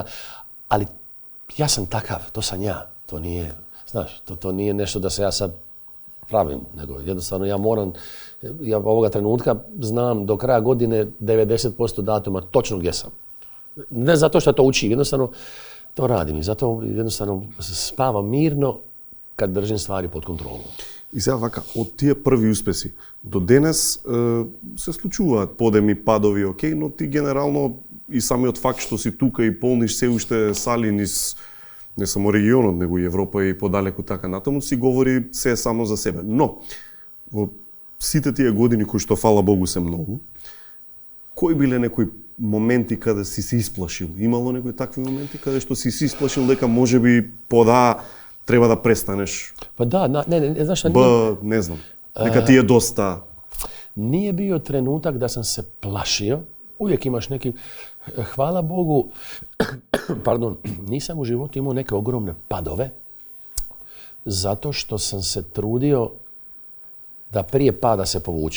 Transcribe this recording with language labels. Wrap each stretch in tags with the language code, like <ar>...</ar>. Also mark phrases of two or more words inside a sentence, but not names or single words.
<hr>Ali ja sam takav, to sam ja. To nije, znaš, to nije nešto da se ja sad pravim, nego jednostavno ja ovoga trenutka znam do kraja godine 90% datuma točno gdje sam. Ne zato što to učim, jednostavno to radim i zato jednostavno spavam mirno kad držim stvari pod kontrolom.</hr> <mk>И сега вака, од тие први успеси до денес се случуваат подеми, падови, окей, но ти генерално и самиот факт што си тука и полниш се уште сали низ не само регионот, него и Европа и подалеку така натаму, си говори се само за себе. Но, во сите тие години кои што, фала Богу, се многу, кои биле некои моменти каде си се исплашил? Имало некои такви моменти каде што си се исплашил дека можеби треба да престанеш?</mk> <hr>Pa da, ne, znaš šta</hr> <mk>не знам, нека ти е доста.</mk> <hr>Nije bio trenutak da sam se plašio. Uvijek imaš neki, hvala Bogu, nisam u životu imao neke ogromne padove, zato što sam se trudio da prije pada se povučem.</hr>